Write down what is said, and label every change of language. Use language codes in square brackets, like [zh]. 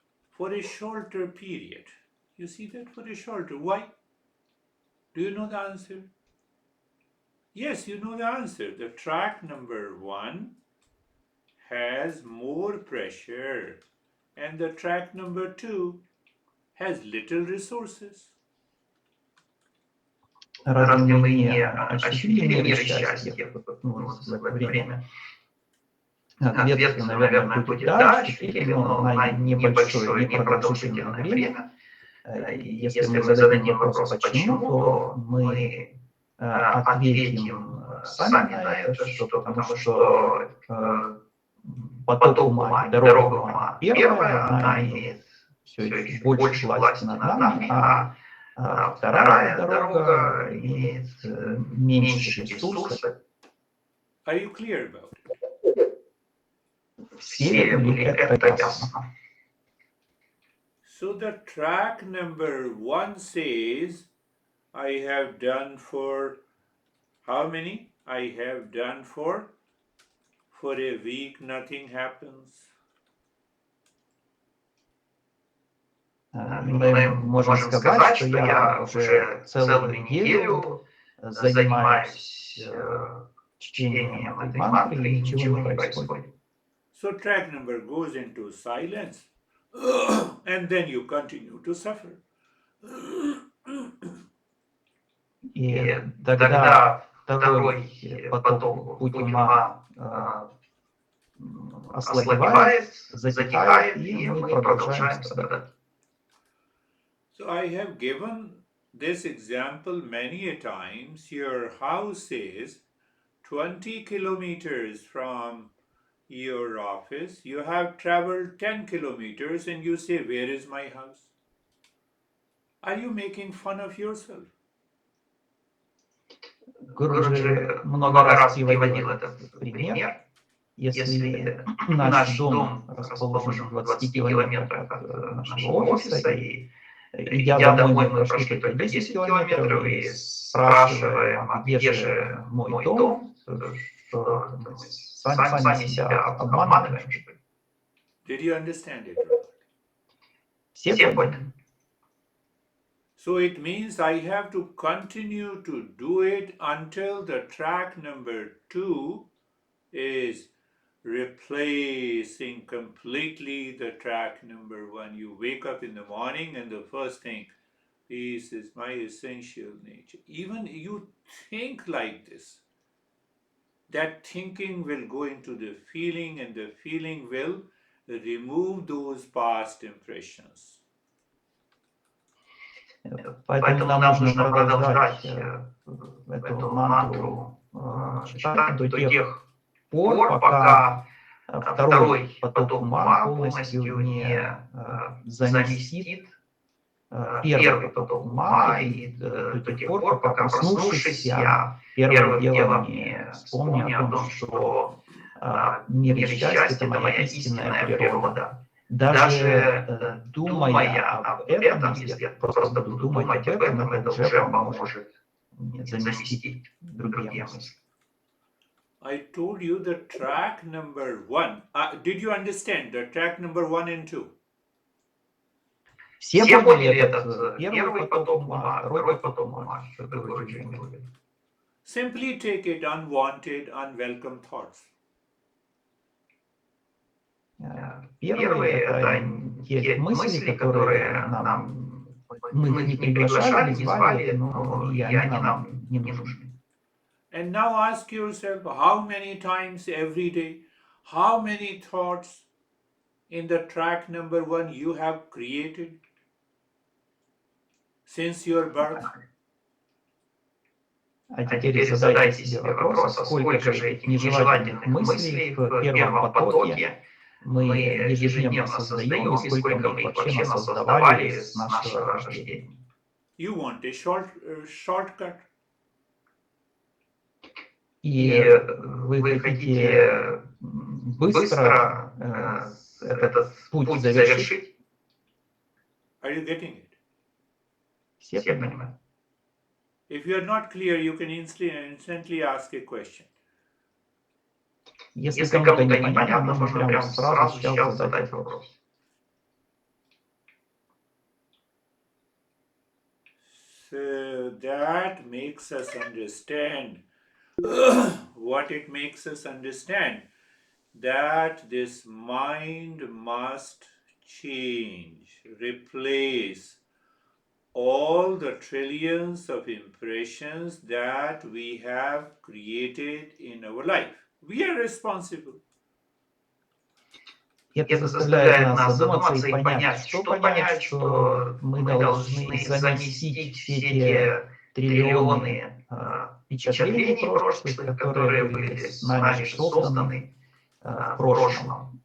[en] For a shorter period. You see that? For a shorter. Why? Do you know the answer? Yes, you know the answer. The track number 1 has more pressure, and the track number 2 has little resources. [ru] Разве мы не ощутили мир и счастье в это время? Ответ, наверное, будет да, ощутили, но на небольшое, непродолжительное время. И если мы зададим вопрос «почему?», то мы ответим сами на это, что потому что поток ума и дорога ума первая, она имеет все еще больше власти над нами, а вторая дорога имеет меньше ресурсов. [en] Are you clear about it? [ru] Все ли это ясно? [en] So the track number 1 says, I have done for how many? I have done for a week nothing happens. [ru] Мы можем сказать, что я уже целую неделю занимаюсь чтением этой мантры, и ничего не происходит. [en] So track number goes into silence and then you continue to suffer. [ru] И тогда второй поток, путь ума, ослабевает, затихает, и мы продолжаем страдать. [en] So I have given this example many a times. Your house is 20 kilometers from your office. You have traveled 10 kilometers and you say, where is my house? Are you making fun of yourself? [ru] Гуруджи много раз приводил этот пример. Если наш дом расположен в 20 километрах от нашего офиса, и идя домой, мы прошли только 10 километров, и спрашиваем, где же мой дом, что мы сами себя обманываем. [en] Did you understand it? [ru] Все поняли? [en] So it means I have to continue to do it until the track number 2 is replacing completely the track number 1. You wake up in the morning and the first thing, peace is my essential nature. Even you think like this, that thinking will go into the feeling and the feeling will remove those past impressions. [ru] Поэтому нам нужно продолжать эту мантру читать до тех пор, пока второй поток ума полностью не заместит первый поток ума, и до тех пор, пока, проснувшись, я первым делом не вспомню о том, что мир и счастье – это моя истинная природа. Даже думая об этом, если я просто буду думать об этом, это уже поможет мне заместить другие мысли. [en] I told you the track number 1. Did you understand the track number 1 and 2? [ru] Все поняли этот первый поток ума, второй поток ума, что Гуруджи говорил? [en] Simply take it unwanted, unwelcome thoughts. [ru] Первый – это те мысли, которые мы не приглашали, не звали, но и они нам не нужны. [en] And now ask yourself, how many times every day, how many thoughts in the track number 1 you have created since your birth? [ru] А теперь задайте себе вопрос, сколько же этих нежелательных мыслей в первом потоке мы ежедневно создаем, и сколько мы их вообще насоздавали с нашего рождения. [en] You want a shortcut. [ru] И вы хотите быстро этот путь завершить? [en] Are you getting it? [ru] Все понимают? [en] If you are not clear, you can instantly ask a question. [ru] Если кому-то непонятно, можно прямо сразу сейчас задать вопрос. [en] So that makes us understand what it makes us understand, that this mind must change, replace all the trillions of impressions that we have created in our life. We are responsible. [ru] Это заставляет нас задуматься и понять, что мы должны заместить все те триллионы впечатлений прошлых, которые были с нами созданы в прошлом.